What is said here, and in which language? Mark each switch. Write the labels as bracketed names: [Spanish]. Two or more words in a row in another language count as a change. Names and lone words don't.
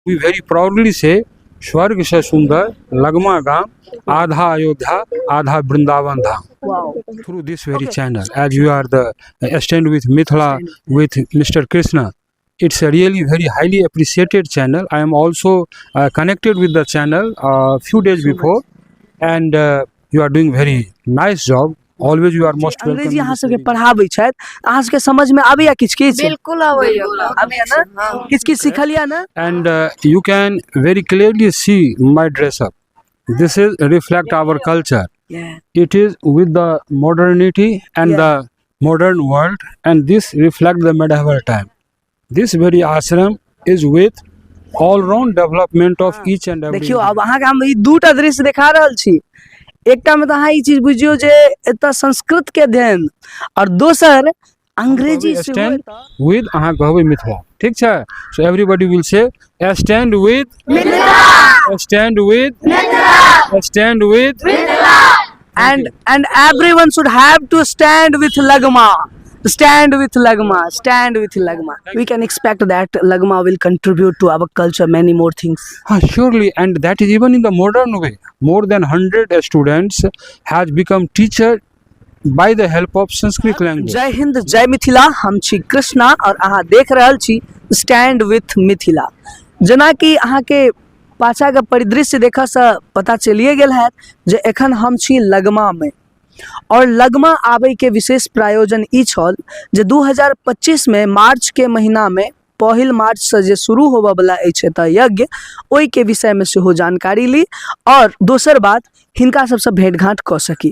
[English] We very proudly say, [Maithili] स्वर्ग से सुंदर लगमा गाम, आधा अयोध्या, आधा वृंदावन धाम. [English] Wow. Through this very Okay. channel, as you are the stand with Mithila, with Mr. Krishna, it's a really very highly appreciated channel. I am also connected with the channel a few days before, and you are doing very nice job. Always you are most welcome. [Maithili] अंग्रेजी [English] in [Maithili] अहाँ [English] this [Maithili] सबके [English] very- [Maithili] पढ़ाबै छथि, अहाँ सबके समझ में आबैया किछ किछ? बिल्कुल आबैया आबैया ना? किछ किछ सिखलिया ना? [English] And you can very clearly see my dress up. This is reflect our culture. Yeah. It is with the modernity and Yeah. the modern world, and this reflect the medieval time. This very ashram is with all round development of each and every. [Maithili] देखियो अब अहाँ के हम ई दूटा दृश्य देखा रहल छी. एकटा में तो अहाँ ई चीज बुझियो जे एतऽ संस्कृत के अध्ययन और दोसर अंग्रेजी से [English] stand with [Maithili] अहाँ कहबै मिथिला, ठीक छै? [English] So everybody will say stand with मिथिला, stand with मिथिला, stand with and everyone should have to stand with Lagma. Stand with Lagma. Stand with Lagma. We can expect that Lagma will contribute to our culture many more things. Surely, and that is even in the modern way. More than 100 students has become teacher by the help of Sanskrit language. [Maithili] जय हिंद, जय मिथिला. हम छी कृष्णा और अहाँ देख रहल छी स्टैंड विथ मिथिला. जेना कि अहाँ के पाछा के परिदृश्य देखा से पता चलिए गेल है जे एखन हम छी लगमा में, और लगमा आबे के विशेष प्रायोजन ई छल जे 2025 में मार्च के महीना में पहिल मार्च से जे शुरू होबे वाला अछि एतऽ यज्ञ, ओहि के विषय में सेहो जानकारी ली और दोसर बात हिनका सबसे भेंट घाट कऽ सकी.